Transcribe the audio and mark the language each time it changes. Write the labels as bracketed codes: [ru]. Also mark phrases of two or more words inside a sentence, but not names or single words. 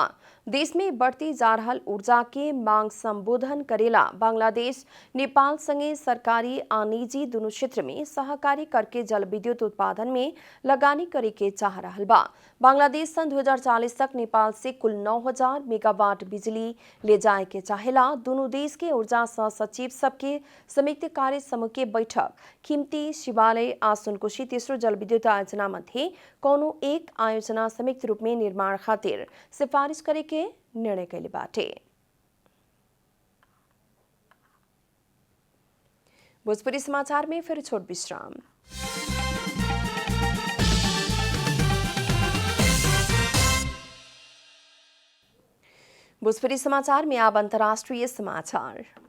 [bho] देश में बढ़ती जा रहल ऊर्जा के मांग संबोधन करेला बांग्लादेश नेपाल संगे सरकारी आ निजी दुनू क्षेत्र में सहकारी करके जल विद्युत उत्पादन में लगानी करे के चाह रहल बा। बांग्लादेश सन 2040 तक नेपाल से कुल 9000 मेगावाट बिजली ले जाए के चाहेला। दोनों देश के ऊर्जा सहसचिव सबके संयुक्त कार्य समूह के बैठक खिम्ती शिवालय आ सुनकोशी तेस्रो जलविद्युत आयोजना मध्ये कौनो एक आयोजना संयुक्त रूप में निर्माण खातिर सिफारिश करे के निर्णय कैले बाटे। भोजपुरी समाचार में फिर छोट विश्राम। भोजपुरी समाचार में अब अंतर्राष्ट्रीय समाचार।